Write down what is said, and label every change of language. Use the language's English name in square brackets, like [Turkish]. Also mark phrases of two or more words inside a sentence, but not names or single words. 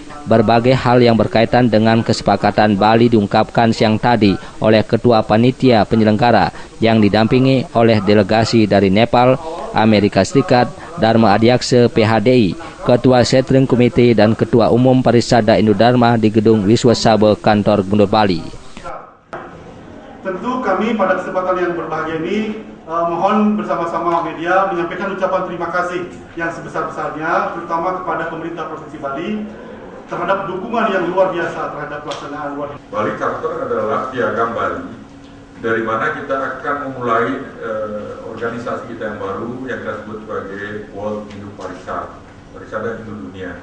[Indonesian] Berbagai hal yang berkaitan dengan kesepakatan Bali diungkapkan siang tadi oleh Ketua Panitia Penyelenggara yang didampingi oleh delegasi dari Nepal, Amerika Serikat, Dharma Adiaksa PHDI, Ketua Setting Komite dan Ketua Umum Parisada Hindu Dharma di Gedung Wiswa Sabha Kantor Gubernur Bali. Tentu kami pada kesempatan yang berbahagia ini mohon bersama-sama media menyampaikan ucapan terima kasih yang sebesar-besarnya terutama kepada pemerintah Provinsi Bali terhadap dukungan yang luar biasa terhadap pelaksanaan World Bali Charter adalah piagam Bali, dari mana kita akan memulai organisasi kita yang baru yang kita sebut sebagai World Hindu Parisada Hindu Dunia.